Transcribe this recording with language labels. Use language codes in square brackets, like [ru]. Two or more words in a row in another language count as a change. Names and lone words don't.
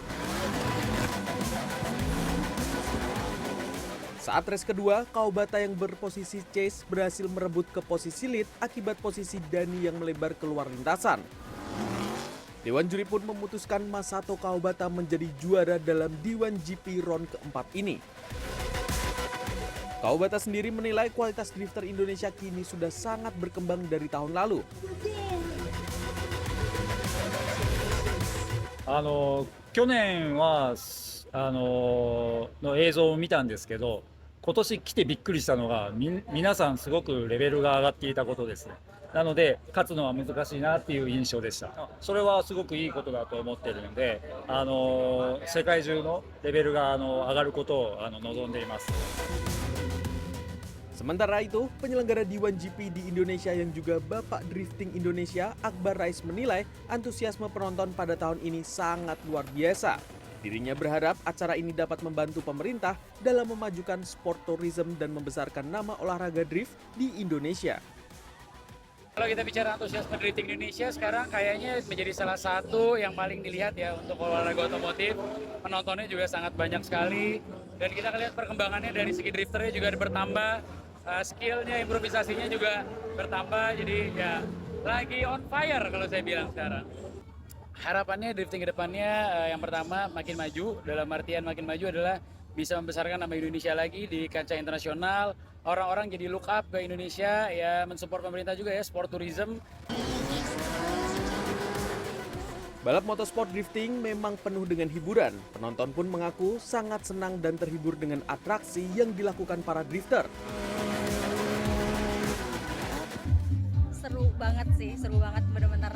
[id] Saat race kedua, Kawabata yang berposisi chase berhasil merebut ke posisi lead akibat posisi Dani yang melebar keluar lintasan. Dewan juri pun memutuskan Masato Kawabata menjadi juara dalam D1GP round keempat ini. Kawabata sendiri menilai kualitas drifter Indonesia kini sudah sangat berkembang dari tahun lalu. [ja] 去年はの映像を見たんですけど、今年来てびっくりしたのが皆さんすごくレベルが上がっていたことです。なので勝つのは難しいなっていう印象でした。それはすごくいいことだと思っているので、世界中のレベルが上がることを望んでいます。 [id] Sementara itu, penyelenggara D1GP di Indonesia yang juga Bapak Drifting Indonesia, Akbar Rais menilai antusiasme penonton pada tahun ini sangat luar biasa. Dirinya berharap acara ini dapat membantu pemerintah dalam memajukan [en] sport tourism [id] dan membesarkan nama olahraga drift di Indonesia. Kalau kita bicara antusiasme drifting di Indonesia sekarang kayaknya menjadi salah satu yang paling dilihat ya untuk olahraga otomotif. Penontonnya juga sangat banyak sekali dan kita lihat perkembangannya dari segi drifternya juga bertambah, skillnya, improvisasinya juga bertambah. Jadi ya lagi [en] on fire [id] kalau saya bilang sekarang. Harapannya drifting ke depannya yang pertama makin maju, dalam artian makin maju adalah bisa membesarkan nama Indonesia lagi di kancah internasional. Orang-orang jadi [en] look up [id] ke Indonesia, ya mensupport pemerintah juga ya, [en] sport tourism. [id] Balap motorsport drifting memang penuh dengan hiburan. Penonton pun mengaku sangat senang dan terhibur dengan atraksi yang dilakukan para drifter. Seru banget sih, seru banget benar-benar.